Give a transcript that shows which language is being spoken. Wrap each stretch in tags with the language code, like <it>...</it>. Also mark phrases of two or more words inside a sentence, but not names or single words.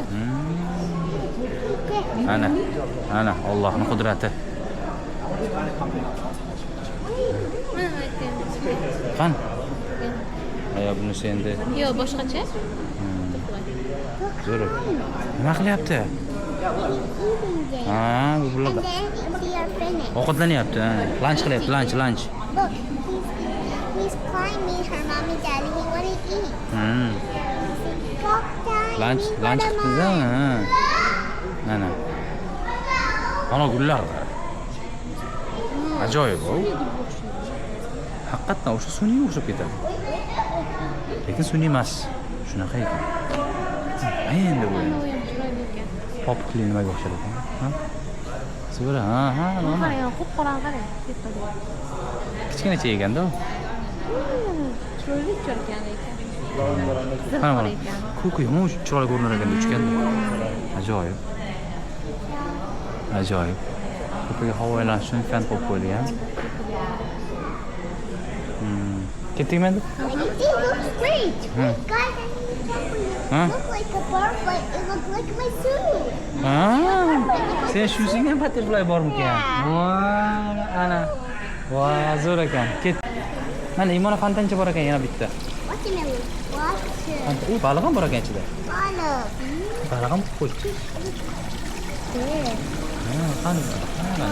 <uz>Ana, Allohning qudrati. Qani? Ayo bunisi endi Yo'q, boshqacha. zo'r. Nima qilyapti? Ha, bu bular</uz> <en>And then we are finished.</en> <uz>ovqatlanyapti. Lunch qilyapti, lunch.</uz> <en>Look, he's climbing her mommy daddy. He wanna eat. Talk time. Lunch we wanna</en> <uz>qildida.</uz> <en>mom.</en> <uz>Mana. Ana gullar. Ajoyib bu. Haqiqatan o'sha sun'iy o'xshab ketadi. Lekin sun'iy emas. Shunaqa ekan. Endi bu. Mana u ham chiroyli ekan. Popukli nimaga o'xshar ekan? Ha? Sigara, ha, nima? Qarang, qop-qorong qarang. Ketadi. Kichkinacha ekanda u. Chiroyli ucharkan ekan. Mana Qizil mana. ekan. Ko'k yomon chiroyli ko'rinar ekan uchganda. Ajoyib. Ajoyib. Ko'piga havo aylanish uchun fan qo'yib qo'yilgan. Ketdikmi endi?</uz> <en>It looks great. Hmm. Guys, I need to tell you. Huh? It looks like a butterfly. It looks like my suit.</en> <uz>Ha, sen shusingga ham butterfly bormikan? Voy, ana. Voy, zo'r ekan. Ket. Mana Imona fontancha bor ekan yana bitta.</uz> <en>Watermelon. Water.</en> <uz>Baliq ham bor ekan ichida.</uz> <en>Olive.</en> <uz>Baliq ham qo'ydi. Ha, qani? Mana.</uz>